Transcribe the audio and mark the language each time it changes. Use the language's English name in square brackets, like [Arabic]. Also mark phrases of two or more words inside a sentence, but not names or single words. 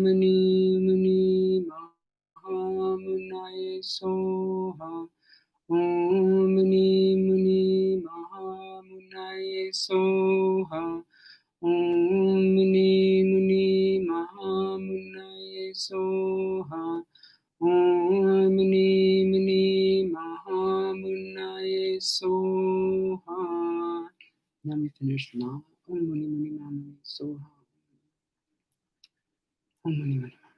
[Sanskrit] मुनि मुनि महा मुनये स्वाहा ॐ मुनि मुनि महा मुनये स्वाहा ॐ मुनि मुनि महा मुनये स्वाहा ॐ मुनि मुनि महा मुनये स्वाहा. [English] Let me finish now. [Sanskrit] ॐ मुनि मुनि महा मुनये स्वाहा. ॐ मुनि मुनि.